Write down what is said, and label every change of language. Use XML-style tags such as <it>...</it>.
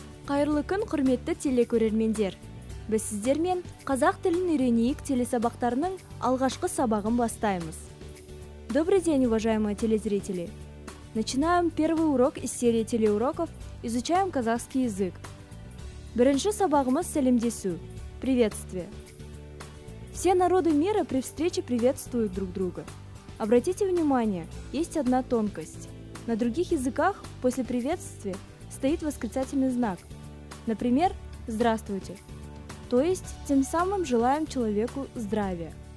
<kk>Қайырлы күн, құрметті телекөрермендер. Біз сіздермен қазақ тілін үйренейік телесабақтарының алғашқы сабағын бастаймыз.</kk> <ru>Добрый день, уважаемые телезрители! Начинаем первый урок из серии телеуроков «Изучаем казахский язык».</ru> <kk>Бірінші сабағымыз сәлемдесу, приветствие.</kk> <ru>Все народы мира при встрече приветствуют друг друга. Обратите внимание, есть одна тонкость. На других языках после приветствия стоит восклицательный знак. Например, «Здравствуйте». То есть, тем самым желаем человеку здравия.</ru>